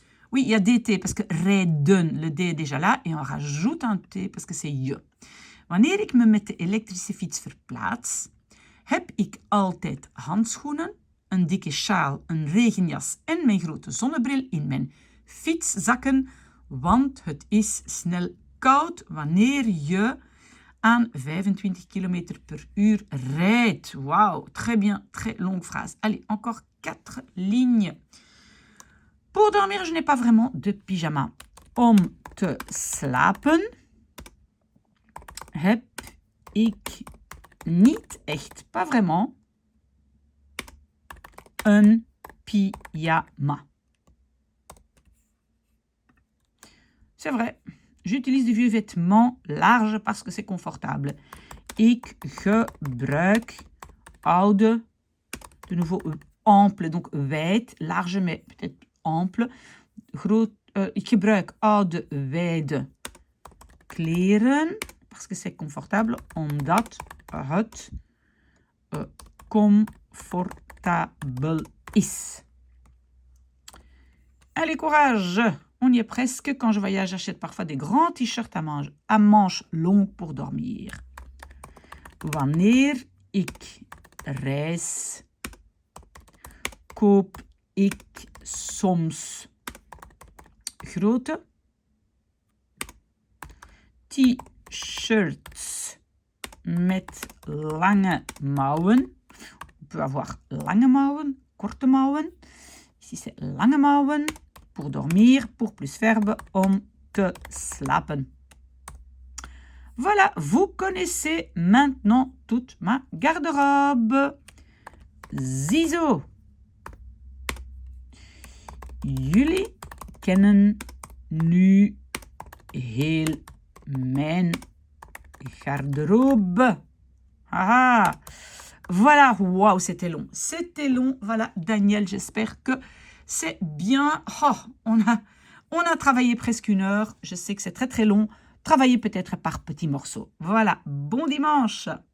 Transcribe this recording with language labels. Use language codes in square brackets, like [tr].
[fr] Oui, il y a DT parce que rijden, le D est déjà là, et on rajoute un T parce que c'est je. [nl] Wanneer ik me met de elektrische fiets verplaats, heb ik altijd handschoenen, een dikke sjaal, een regenjas en mijn grote zonnebril in mijn fietszakken, want het is snel koud wanneer je aan 25 km per uur rijdt. [fr] Wauw, très bien, très longue phrase. Allez, encore 4 lignes. Pour dormir, je n'ai pas vraiment de pyjama. [nl] Om te slapen heb ik niet echt, [fr] pas vraiment, [nl] een pyjama. [fr] C'est vrai, j'utilise des vieux vêtements larges parce que c'est confortable. [nl] Ik gebruik oude, [fr] de nouveau ample, donc wijd, large, mais peut-être ample. [nl] Ik gebruik oude, wijde kleren, [fr] parce que c'est confortable, [nl] omdat het comfortabel is. [fr] Allez, courage! On y est presque. Quand je voyage, j'achète parfois des grands t-shirts à manches longues pour dormir. [nl] Wanneer ik reis, koop ik soms grote t-shirts met lange mouwen. [fr] On peut avoir [nl] lange mouwen, korte mouwen. [fr] Ici, c'est [nl] lange mouwen. [fr] Pour dormir, pour plus verbe, [nl] om te slapen. [fr] Voilà, vous connaissez maintenant toute ma garde-robe. [nl] Ziezo. Jullie kennen nu heel mijn garde-robe. Haha. [fr] Voilà, waouh, c'était long. C'était long. Voilà, Daniel, j'espère que c'est bien. Oh, on a travaillé presque 1 heure. Je sais que c'est très très long. Travaillez peut-être par petits morceaux. Voilà, bon dimanche.